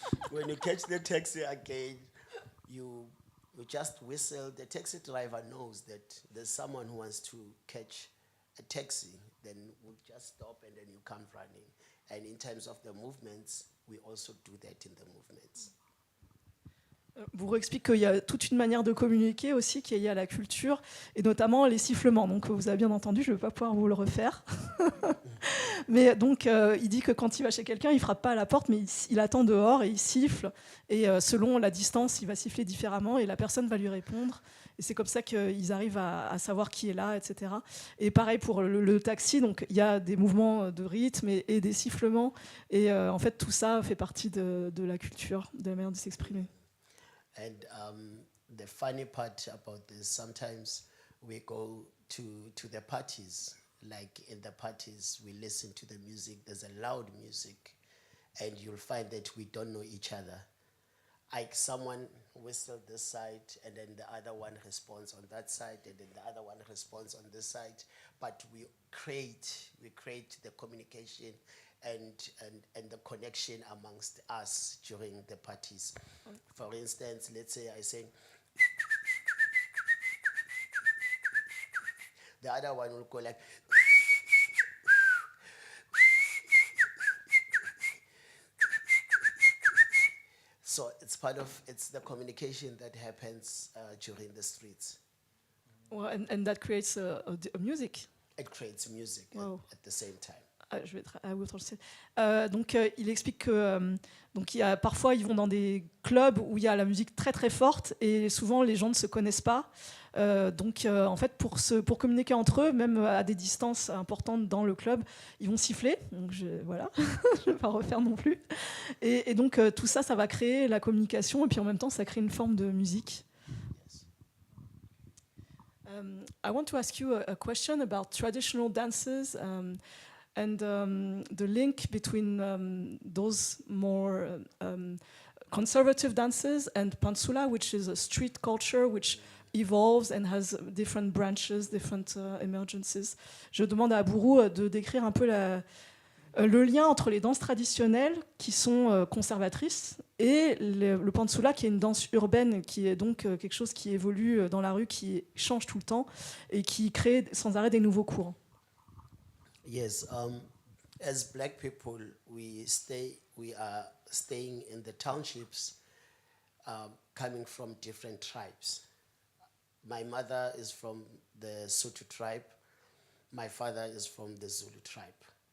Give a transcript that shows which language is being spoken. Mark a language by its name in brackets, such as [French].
[English] When you catch the taxi again, you just whistle. The taxi driver knows that there's someone who wants to catch a taxi. Then we'll just stop and then you come running. And in terms of the movements, we also do that in the movements. [French] Buru explique qu'il y a toute une manière de communiquer aussi qui est liée à la culture, et notamment les sifflements. Donc vous avez bien entendu, je ne vais pas pouvoir vous le refaire. Mais donc il dit que quand il va chez quelqu'un, il ne frappe pas à la porte, mais il attend dehors et il siffle. Et selon la distance, il va siffler différemment et la personne va lui répondre. Et c'est comme ça qu'ils arrivent à savoir qui est là, etc. Et pareil pour le taxi, donc il y a des mouvements de rythme et des sifflements. Et en fait, tout ça fait partie de la culture, de la manière de s'exprimer. [English] And the funny part about this, sometimes we go to the parties. Like in the parties, we listen to the music. There's a loud music. And you'll find that we don't know each other. Like someone whistles this side, and then the other one responds on that side, and then the other one responds on this side. But we create the communication and the connection amongst us during the parties. For instance, let's say I say, the other one will go like, so it's the communication that happens during the streets. Well, and that creates a music. It creates music at the same time. [French] Je vais vous trancher. Donc il explique que parfois ils vont dans des clubs où il y a la musique très très forte et souvent les gens ne se connaissent pas. En fait pour communiquer entre eux, même à des distances importantes dans le club, ils vont siffler. Donc je vais pas refaire non plus. Et donc tout ça va créer la communication et puis en même temps ça crée une forme de musique. [English] I want to ask you a question about traditional dances. And the link between those more conservative dances and pantsula, which is a street culture which evolves and has different branches, different emergences. [French] Je demande à Buru de décrire un peu le lien entre les danses traditionnelles qui sont conservatrices et le pantsula qui est une danse urbaine qui est donc quelque chose qui évolue dans la rue, qui change tout le temps et qui crée sans arrêt des nouveaux courants. [English] Yes, as black people, we are staying in the townships, coming from different tribes. My mother is from the Sotho tribe. My father is from the Zulu tribe.